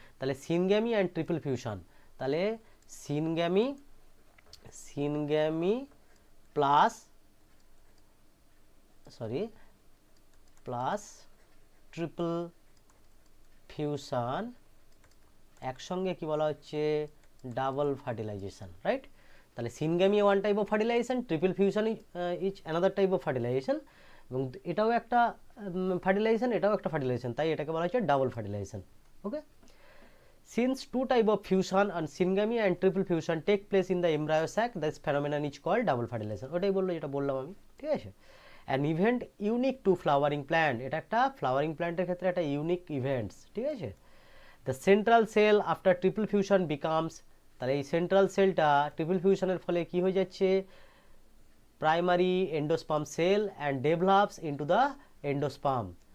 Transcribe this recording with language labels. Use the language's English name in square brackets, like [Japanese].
[English] তাহলে syngamy and triple fusion. তাহলে syngamy, syngamy plus, sorry, plus triple fusion [Bangla] একসঙ্গে কি বলা হচ্ছে ডাবল ফার্টিলাইজেশন, রাইট? তাহলে [English] syngamy one type of fertilisation, [Bangla] triple fusion is another type of fertilisation, এবং এটাও একটা ফার্টিলাইজেশন, এটাও একটা ফার্টিলাইজেশন, তাই এটাকে বলা হচ্ছে double fertilisation. [English] Okay, since two type of fusion and syngamy and triple fusion take place in the embryo sac, this phenomenon is called double fertilization। [Bangla] ওটাই বললো যেটা বললাম আমি, ঠিক আছে? [English] an event unique to flowering plant, [Bangla] এটা একটা flowering প্ল্যান্টের ক্ষেত্রে একটা ইউনিক ইভেন্টস, ঠিক আছে? [English] the central cell after triple fusion becomes, [Bangla] তাহলে এই সেন্ট্রাল সেলটা ট্রিপল ফিউশনের ফলে কি হয়ে যাচ্ছে, [English] Primary endosperm cell and develops into the endosperm.